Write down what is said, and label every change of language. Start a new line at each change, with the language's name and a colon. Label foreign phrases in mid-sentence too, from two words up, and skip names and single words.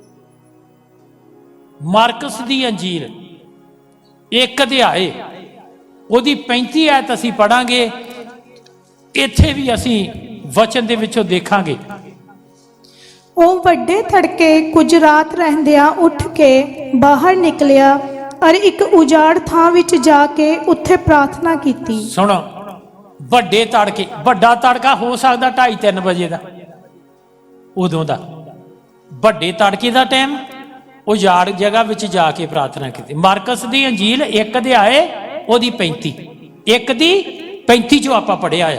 Punjabi: ਮਾਰਕਸ ਦੀ ਅੰਜੀਲ 1 ਅਧਿਆਏ ਉਹਦੀ 35 ਆਇਤ ਅਸੀਂ ਪੜਾਂਗੇ। ਇੱਥੇ ਵੀ ਅਸੀਂ ਵਚਨ ਦੇ ਵਿੱਚੋਂ ਦੇਖਾਂਗੇ। ਉਹ ਵੱਡੇ ਤੜਕੇ ਕੁਝ ਰਾਤ ਰਹਿੰਦਿਆਂ ਉੱਠ ਕੇ ਬਾਹਰ ਨਿਕਲਿਆ ਔਰ ਇੱਕ ਉਜਾੜ ਥਾਂ ਵਿੱਚ ਜਾਕੇ ਉੱਥੇ ਪ੍ਰਾਰਥਨਾ ਕੀਤੀ। सुनो, ਵੱਡੇ ਤੜਕੇ, ਵੱਡਾ ਤੜਕਾ ਹੋ ਸਕਦਾ 2:30-3 ਵਜੇ ਦਾ, ਉਦੋਂ ਦਾ ਵੱਡੇ ਤੜਕੇ ਦਾ ਟਾਈਮ ਉਜਾੜ ਜਗ੍ਹਾ ਵਿੱਚ ਜਾ ਕੇ ਪ੍ਰਾਰਥਨਾ ਕੀਤੀ। ਮਾਰਕਸ ਦੀ ਅੰਜੀਲ 1 ਅਧਿਆਏ ਉਹਦੀ 35, 1 ਦੀ 35 ਚੋਂ ਆਪਾਂ ਪੜ੍ਹਿਆ ਆ।